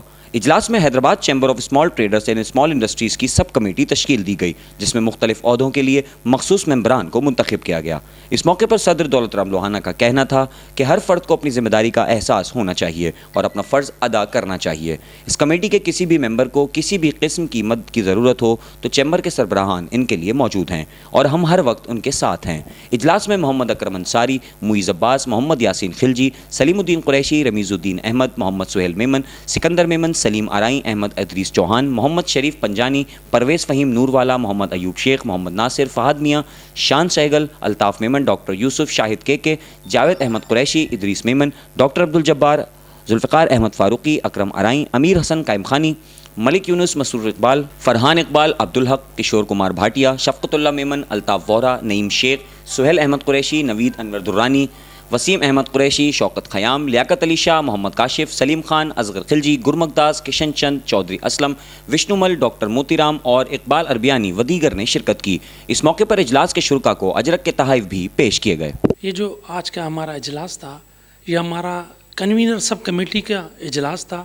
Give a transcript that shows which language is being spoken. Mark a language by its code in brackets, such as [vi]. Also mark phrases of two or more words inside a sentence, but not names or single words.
[ur] اجلاس میں حیدرآباد چیمبر آف اسمال ٹریڈرز اینڈ اسمال انڈسٹریز کی سب کمیٹی تشکیل دی گئی، جس میں مختلف عہدوں کے لیے مخصوص ممبران کو منتخب کیا گیا. اس موقع پر صدر دولت رحم لوہانہ کا کہنا تھا کہ ہر فرد کو اپنی ذمہ داری کا احساس ہونا چاہیے اور اپنا فرض ادا کرنا چاہیے. اس کمیٹی کے کسی بھی ممبر کو کسی بھی قسم کی مدد کی ضرورت ہو تو چیمبر کے سربراہان ان کے لیے موجود ہیں اور ہم ہر وقت ان کے ساتھ ہیں. इजलास में मोहम्मद अकरम अंसारी, मुईज़ अब्बास, मोहम्मद यासीन खिलजी, सलीमुद्दीन कुरैशी, रमीज़ुद्दीन अहमद, मोहम्मद सुहेल मेमन, सिकंदर मेमन, सलीम आराई, अहमद इदरीस चौहान, मोहम्मद शरीफ पंजानी, परवेज़ फ़हीम नूरवाला, मोहम्मद अयूब शेख, मोहम्मद नासिर, फ़हद मियाँ, शान सहगल, अल्ताफ़ मेमन, डॉक्टर यूसुफ, शाहिद के, जावेद अहमद कुरैशी, इदरीस मेमन, डॉक्टर अब्दुल जब्बार, जुल्फ़िकार अहमद फ़ारूकी, अकरम आराई, अमीर हसन कायम खानी, मलिक यूनुस, मसूर इकबाल, फ़रहान इकबाल, अब्दुल हक, किशोर कुमार भाटिया, شفقت اللہ میمن، الطاف ووہرا، نعیم شیخ، سہیل احمد قریشی، نوید انور درانی، وسیم احمد قریشی، شوکت خیام، لیاقت علی شاہ، محمد کاشف، سلیم خان، اصغر خلجی، گرمکداس، کشن چند، چوہدری اسلم، وشنومل، ڈاکٹر موتی رام اور اقبال عربیانی و دیگر نے شرکت کی. اس موقع پر اجلاس کے شرکا کو اجرک کے تحائف بھی پیش کیے گئے. یہ جو آج کا ہمارا اجلاس تھا، یہ ہمارا [en] convener sub committee [ur] کا اجلاس تھا.